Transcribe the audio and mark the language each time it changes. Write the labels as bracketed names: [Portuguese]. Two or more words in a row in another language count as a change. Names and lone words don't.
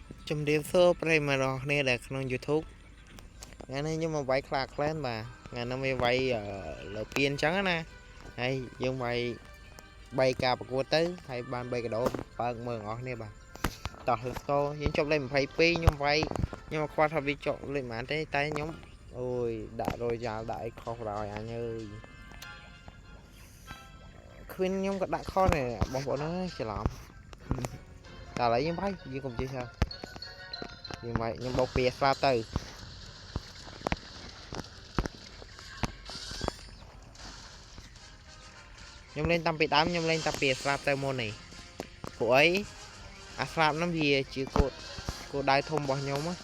[Vietnamese] chấm điểm số prey rồi nè để [Khmer] ក្នុង YouTube ថ្ងៃនេះខ្ញុំមកវាយខ្លាក្លែនបាទថ្ងៃនេះវាវាយលើពៀនអញ្ចឹងណាហើយយើងវាយ3ការប្រកួតទៅហើយបាន3កដោបើកមើលអស់គ្នាបាទតោះ [English] let's go [Khmer] យើងចប់លេខ22ខ្ញុំវាយខ្ញុំខ្វល់ថាវាចប់លេខប៉ុន្មានទេតែខ្ញុំអូយដាក់រយយ៉ាល់ដាក់អីខុសដល់អញអើយ ឃើញខ្ញុំក៏ដាក់ខុសដែរបងប្អូនអើយច្រឡំតែឥឡូវយើងវាយយើងកុំជិះឆើយើងវាយខ្ញុំបោកពីស្លាប់ទៅខ្ញុំលេងតាំងពីដើមខ្ញុំលេងតាំងពីស្លាប់ទៅមុននេះព្រោះអីអាស្លាប់ហ្នឹងវាជាគោលដៅធំរបស់ខ្ញុំ